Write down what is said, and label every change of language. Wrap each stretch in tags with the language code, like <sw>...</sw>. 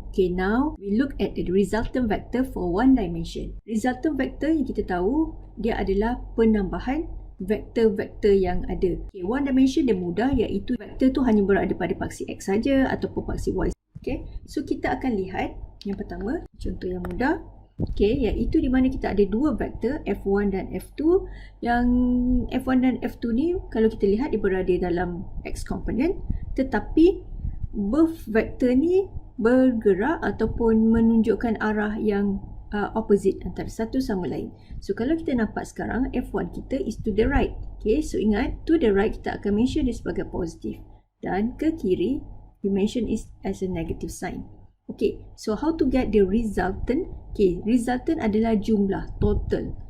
<en>Okay, now we look at the resultant vector for one dimension.</en> <ms>Resultant vector yang kita tahu dia adalah penambahan vektor-vektor yang ada. Okay, one dimension dia mudah, iaitu vektor tu hanya berada pada paksi X saja ataupun paksi Y. Okay, so kita akan lihat yang pertama, contoh yang mudah. Okay, iaitu di mana kita ada dua vektor F1 dan F2. Yang F1 dan F2 ni kalau kita lihat dia berada dalam X component, tetapi both vektor ni bergerak ataupun menunjukkan arah yang opposite antara satu sama lain. So kalau kita nampak sekarang F1 kita is to the right. Okay, so ingat to the right kita akan mention dia sebagai positif, dan ke kiri we mention it as a negative sign.</ms> <en>Okay, so how to get the resultant?</en> <ms>Okay, resultant adalah jumlah total.</ms>